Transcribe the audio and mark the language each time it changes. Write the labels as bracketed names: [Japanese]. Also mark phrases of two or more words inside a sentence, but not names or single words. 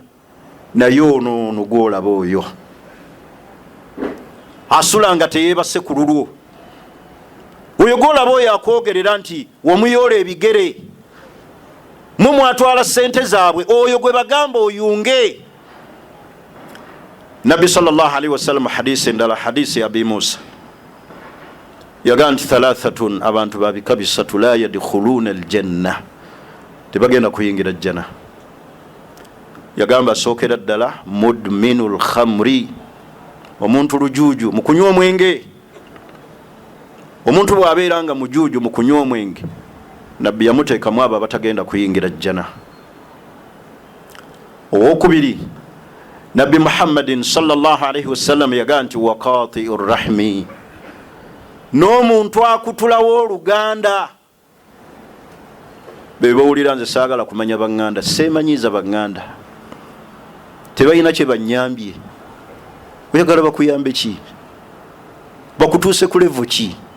[Ganda] Naye ono gwolaba oyo asula nga teyeebase ku lulwo, oyo gwolaba oyo akwogerera nti wamuyoola ebigere, mwatwala ssente zaabwe, oyo gwe bagamba oyunge. Nabbi [Arabic] صلى الله عليه وسلم [Ganda] hadisi endala, hadisi ya Abi Musa, yagamba nti thalathatun, abantu babika bisatu, [Arabic] لا يدخلون الجنة, [Ganda] tebagenda kuyingira jjana. Yagamba asookera ddala [Arabic] مدمن الخمر, [Ganda] omuntu lujuuju mu kunywa omwenge. Omuntu bw'abeera nga mujuuju mu kunywa omwenge, Nabbi yamuteekamu abo abatagenda kuyingira jjana. Owokubiri, Nabbi Muhammadin [Arabic] صلى الله عليه وسلم [Ganda] yagamba nti [Arabic] وقاطع الرحم, [Ganda] n'omuntu akutulawo oluganda. Be bawulira nze saagala kumanya baŋŋanda, seemanyiiza baŋŋanda, tebalina kye bannyambye. Oyagala bakuyambe ki? Bakutuuse ku levo ki?